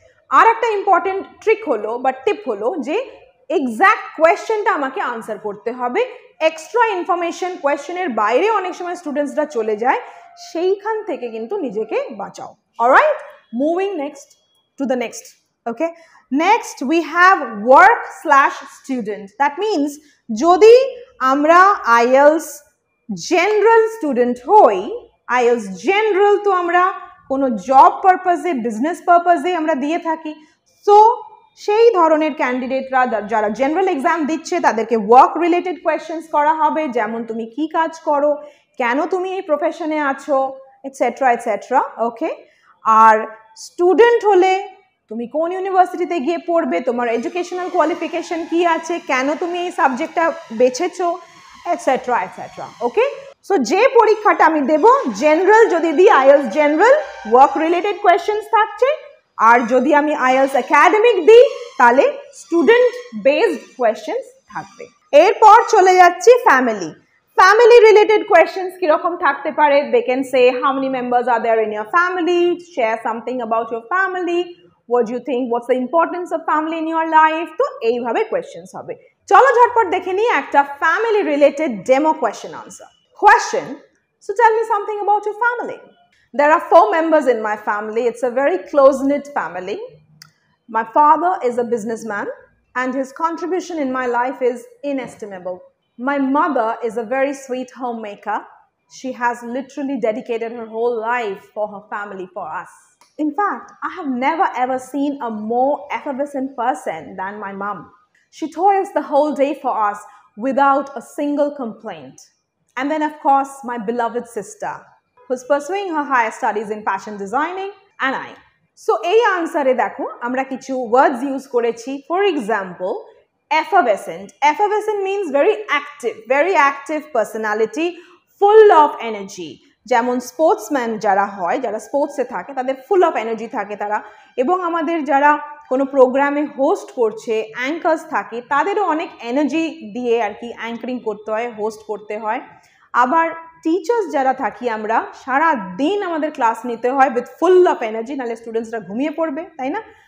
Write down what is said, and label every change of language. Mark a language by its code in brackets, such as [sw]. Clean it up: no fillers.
[bn] আর একটা important trick হলো বা টিপ হলো যে এক্স্যাক্ট কোয়েশ্চেনটা আমাকে আনসার করতে হবে। এক্সট্রা ইনফরমেশন, কোয়েশ্চেনের বাইরে অনেক সময় স্টুডেন্টসরা চলে যায়, সেইখান থেকে কিন্তু নিজেকে বাঁচাও। [en] Alright, moving next to the next Okay, next we have work/student. That means [bn] যদি আমরা IELTS general student হই, IELTS general তো আমরা কোনো জব পারপাসে, বিজনেস পারপাসে আমরা দিয়ে থাকি। সো সেই ধরনের ক্যান্ডিডেটরা যারা জেনারেল এক্সাম দিচ্ছে তাদেরকে ওয়ার্ক রিলেটেড কোয়েশ্চেন্স করা হবে, যেমন তুমি কি কাজ করো, কেন তুমি এই প্রফেশনে আছো, এটসেট্রা এটসেট্রা। ওকে, আর স্টুডেন্ট হলে তুমি কোন ইউনিভার্সিটিতে গিয়ে পড়বে, তোমার এডুকেশনাল কোয়ালিফিকেশন কি আছে, কেন তুমি এই সাবজেক্টটা বেছেছো, এটসেট্রা এটসেট্রা। ওকে, সো যে পরীক্ষাটা আমি দেব জেনারেল যদি দিই IELTS general work related questions থাকছে, আর যদি আমি IELTS একাডেমিক দিই তাহলে স্টুডেন্ট বেসড কোয়েশ্চেন্স থাকবে। এরপর চলে যাচ্ছি ফ্যামিলি। [en] Family related questions [bn] কিরকম থাকতে পারে? [en] They can say how many members are there in your family, share something about your family, what do you think, what's the importance of family in your life? [bn] তো এইভাবে questions হবে। চলো ঝটপট দেখে নিই একটা [en] family related demo question answer. Question, so tell me something about your family. There are 4 members in my family. It's a very close-knit family. My father is a businessman and his contribution in my life is inestimable. My mother is a very sweet homemaker. She has literally dedicated her whole life for her family, for us. In fact, I have never ever seen a more effervescent person than my mom. She toils the whole day for us without a single complaint. And then, of course, my beloved sister, who's pursuing her higher studies in fashion designing, and I. [bn] So, এই আনসারে দেখো আমরা কিছু ওয়ার্ডস use করেছি। [en] For example, effervescent. Effervescent means very active personality, full of energy. [bn] যেমন sportsman যারা হয়, যারা স্পোর্টসে থাকে তাদের ফুল অফ এনার্জি থাকে তারা, এবং আমাদের যারা কোনো প্রোগ্রামে হোস্ট করছে, অ্যাঙ্কার্স থাকে, তাদেরও অনেক এনার্জি দিয়ে আর কি অ্যাঙ্কারিং করতে হয়, হোস্ট করতে হয়। আবার টিচার্স যারা থাকি আমরা, সারা দিন আমাদের ক্লাস নিতে হয় [en] with full of energy, [bn] নাহলে স্টুডেন্টসরা ঘুমিয়ে পড়বে, তাই না?